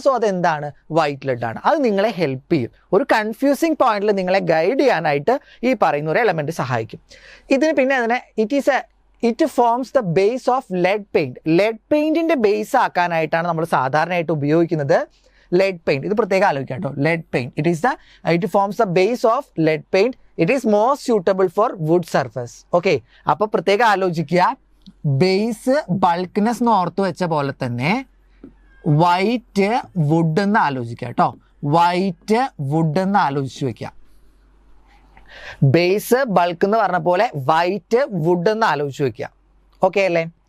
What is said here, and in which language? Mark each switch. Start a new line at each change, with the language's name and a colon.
Malayalam: So അതെന്താണ്, white lead ആണ്. അത് നിങ്ങളെ ഹെൽപ്പ് ചെയ്യും. ഒരു കൺഫ്യൂസിങ് പോയിന്റിൽ നിങ്ങളെ ഗൈഡ് ചെയ്യാനായിട്ട് ഈ പറയുന്ന ഒരു എലമെന്റ് സഹായിക്കും. ഇതിന് പിന്നെ അതിനെ
English: It forms the base of lead paint.
Malayalam: Lead പെയിന്റിന്റെ base ആക്കാനായിട്ടാണ് നമ്മൾ സാധാരണയായിട്ട് ഉപയോഗിക്കുന്നത് lead paint. ഇത് പ്രത്യേകം ആലോചിക്കാം കേട്ടോ, lead paint.
English: It forms the base of lead paint. It is more suitable for wood surface.
Malayalam: Okay, അപ്പോൾ പ്രത്യേകം ആലോചിക്കുക, ബേസ് ബൾക്ക്നെസ് എന്ന് ഓർത്ത് വെച്ച പോലെ തന്നെ വൈറ്റ് വുഡ് എന്ന് ആലോചിക്കുക കേട്ടോ. വൈറ്റ് വുഡ് എന്ന് ആലോചിച്ച് വെക്കുക. ബേസ് ബൾക്ക് എന്ന് പറഞ്ഞ പോലെ വൈറ്റ് വുഡ് എന്ന് ആലോചിച്ച് വെക്കുക. ഓക്കെ അല്ലേ?